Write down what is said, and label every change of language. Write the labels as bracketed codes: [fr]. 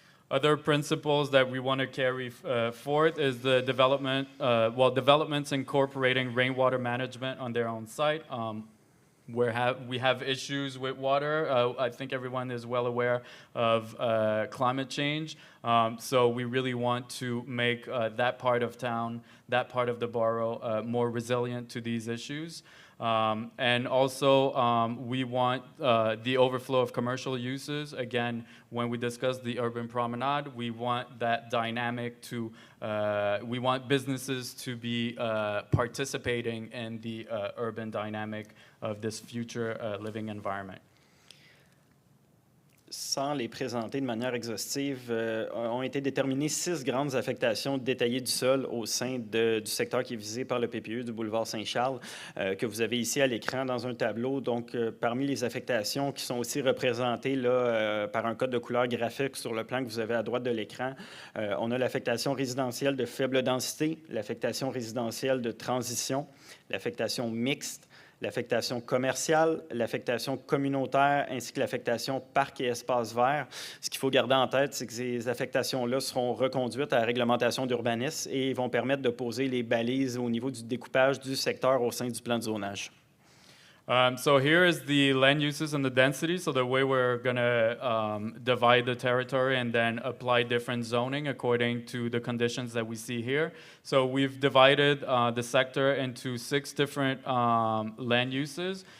[en] Other principles that we want to carry forth is the development, developments incorporating rainwater management on their own site. We have issues with water. I think everyone is well aware of climate change. So we really want to make that part of town, that part of the borough more resilient to these issues. And also, we want the overflow of commercial uses. Again, when we discuss the urban promenade, we want that dynamic to, we want businesses to be participating in the urban dynamic of this future living environment. [fr] Sans les présenter de manière exhaustive, ont été déterminées 6 grandes affectations détaillées du sol au sein du secteur qui est visé par le PPU du boulevard Saint-Charles, que vous avez ici à l'écran dans un tableau. Donc, parmi les affectations qui sont aussi représentées là, par un code de couleur graphique sur le plan que vous avez à droite de l'écran, on a l'affectation résidentielle de faible densité, l'affectation résidentielle de transition, l'affectation mixte, l'affectation commerciale, l'affectation communautaire, ainsi que l'affectation parc et espaces verts. Ce qu'il faut garder en tête, c'est que ces affectations-là seront reconduites à la réglementation d'urbanisme et vont permettre de poser les balises au niveau du découpage du secteur au sein du plan de zonage. [en] So here is the land uses and the density. So the way we're going to divide the territory and then apply different zoning according to the conditions that we see here. So we've divided the sector into 6 different land uses.